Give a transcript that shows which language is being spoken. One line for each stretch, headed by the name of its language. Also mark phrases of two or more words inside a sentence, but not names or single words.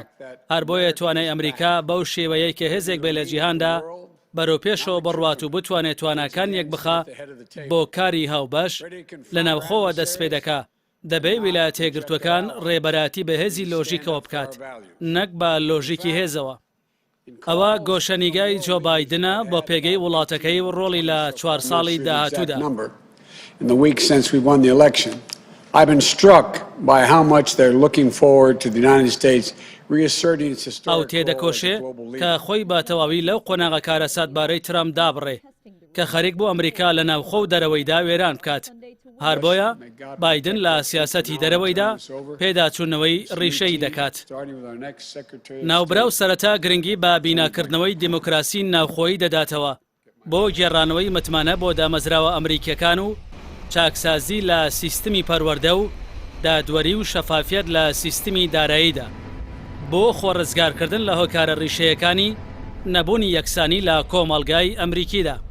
Central Kurdish: هەر بۆیە توانای ئەمریکا بەو شێوەیەی کە هێزێک بێ لە جیهاندا بەرەوپێشەوە بڕوات و بتوانێت تواناکان یەک بخا بۆ کاری هاوبەش لە ناوخۆوە دەست پێ دەکا. دەبێت ویلایەتە یەکگرتووەکان ڕێبەراتی بە هێزی لۆژیکەوە بکات، نەک بە لۆژیکی هێزەوە. ئەوە گۆشەنیگای جۆ بایدنە بۆ پێگەی وڵاتەکەی و ڕۆڵی لە 4 ساڵی داهاتوودا.
English: In the weeks since we won the election, I've been struck by how much they're looking forward to the United States reasserting its historic
Central Kurdish: ئەو
English: role as
Central Kurdish: تێدەکۆشێ
English: a global leader.
Central Kurdish: کە خۆی بە تەواوی لەو قۆناغە کارەسات بارەی ترامپ دابڕێ کە خەریک بۆ ئەمریکا لە ناوخۆ و دەرەوەیدا وێران بکات. هەر بۆیە بایدن لە سیاسەتی دەرەوەیدا پێداچوونەوەی ڕیشەی دەکات. ناوبراو سەرەتا گرنگی بە بیناکردنەوەی دیموکراسی ناوخۆیی دەداتەوە بۆ گێڕانەوەی متمانە بۆ دامەزراوە ئەمریکیەکان و چاکسازی لە سیستمی پەروەردە و دادوەری و شەفافیت لە سیستمی داراییدا بۆ خۆڕزگارکردن لە هۆکارە ڕیشەیەکانی نەبوونی یەکسانی لە کۆمەڵگای ئەمریکیدا.